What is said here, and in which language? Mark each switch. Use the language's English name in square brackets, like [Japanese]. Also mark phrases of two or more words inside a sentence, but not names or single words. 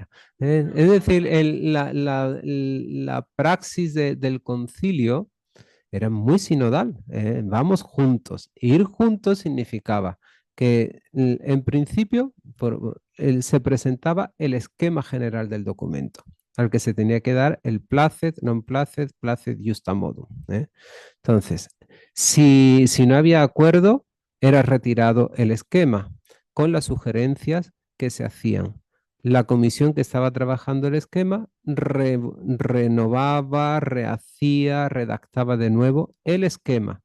[Spanish] Es decir, la praxis del concilio era muy sinodal. Vamos juntos. Ir juntos significaba que en principio se presentaba el esquema general del documento, al que se tenía que dar el [Latin] placet, non placet, placet justa modum. [Spanish] Entonces, si no había acuerdo, era retirado el esquema con las sugerencias que se hacían. La comisión que estaba trabajando el esquema renovaba, rehacía, redactaba de nuevo el esquema.